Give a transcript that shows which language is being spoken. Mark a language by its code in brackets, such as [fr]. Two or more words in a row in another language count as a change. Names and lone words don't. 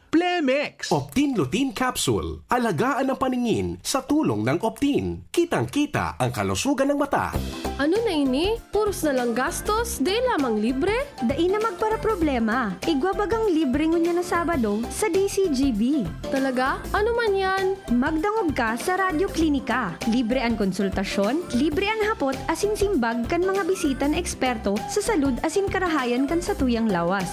[tl] Plemex, Optin Lutein Capsule. Alagaan ang paningin sa tulong ng Optin. Kitang-kita ang kalusugan ng mata. [bik] Ano na ini? Puros na lang gastos, di lamang libre? Dai na magpara problema. Igwabagang libre ngunya na Sabado sa DCGB. Talaga? Ano man yan? Magdangog ka sa Radyo Klinika. Libre ang konsultasyon, libre ang hapot asin simbag kan mga bisita na eksperto sa salud asin karahayan kan sa tuyang lawas.